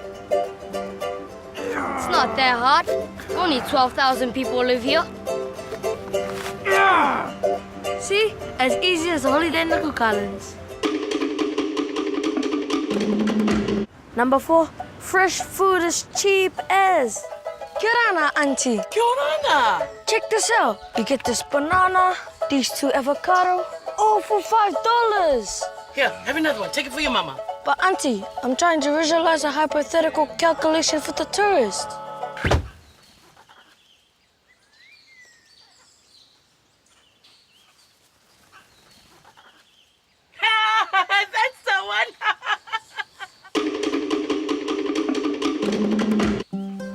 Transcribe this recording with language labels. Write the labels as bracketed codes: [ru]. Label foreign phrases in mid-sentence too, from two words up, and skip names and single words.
[en] It's not that hard. Only 12,000 people live here. See? As easy as a holiday in the Cook Islands. Number 4, fresh food is cheap as. [rar] Kia ora ana, auntie. Kia ora ana. [en] Check this out. You get this banana, these 2 avocado, all for $5. Here, have another one. Take it for your mama. But auntie, I'm trying to visualize a hypothetical calculation for the tourist. That's the one.